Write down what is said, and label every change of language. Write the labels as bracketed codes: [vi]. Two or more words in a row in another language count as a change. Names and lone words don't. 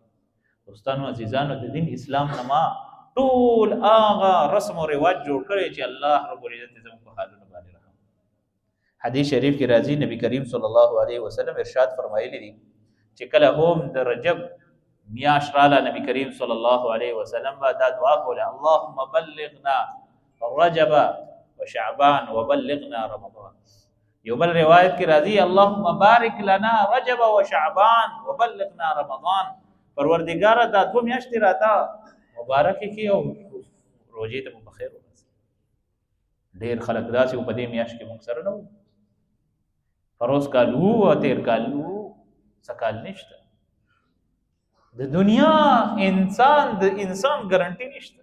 [ps] دوستانو عزیزانو، د دین اسلام نه ما ټول هغه رسم او رواج جوړ کړی چې الله [ar] رب العزت [ps] زموږ په حالونو باندې رحم. حدیث شریف کې راځي نبی کریم [ar] صلی الله علیه وسلم [ps] ارشاد فرمایلی دي چې کله هم د رجب میاشت رااله نبی کریم [ar] صلی الله علیه وسلم [ps] به دا دعا کوله: [ar] اللهم بلغنا رجب وشعبان وبلغنا رمضان. [ps] یو بل روایت کې راځي [ar] اللهم بارک لنا رجب وشعبان وبلغنا رمضان. [ps] پروردگار دا دو میاشتې راته مبارک کی او روزې ته په خیر ورسې. ډېر خلک داسې په دې میاشت کې موږ سره نه وو، پروس کال وو او تیر کال وو، څه کال نشته. د دنیا انسان ګارنټي نشته.